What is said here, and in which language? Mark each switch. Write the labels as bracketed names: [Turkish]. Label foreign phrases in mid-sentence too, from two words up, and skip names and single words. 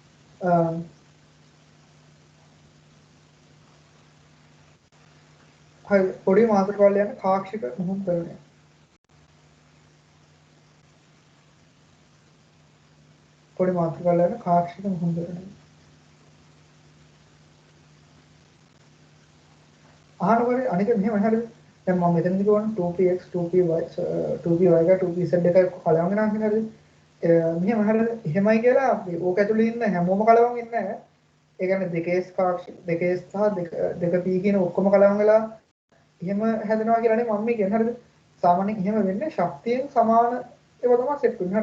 [Sinhala] හරි පොඩි මාතෘකාවල යන කාක්ෂික මුහුම් කරණය. අහනකොට අනික මෙහෙම හරිද? දැන් මම මෙතනදී කියවන 2px 2py 2py එක 2pz එක කලවම් වෙනවා කියන හරිද? මෙහෙම හරිද? එහෙමයි කියලා අපි ඕක ඇතුලේ ඉන්න හැමෝම කලවම් වෙන්නේ නැහැ. ඒ කියන්නේ දෙකේස් කාක්ෂික දෙකේස් සහ දෙක p කියන ඔක්කොම කලවම් වෙලා එහෙම හැදෙනවා කියලා නේ මම කියන්නේ හරිද? සාමාන්‍යයෙන් එහෙම වෙන්නේ ශක්තියෙන් සමාන ඒවා තමයි සෙට් වෙන්නේ හරිද?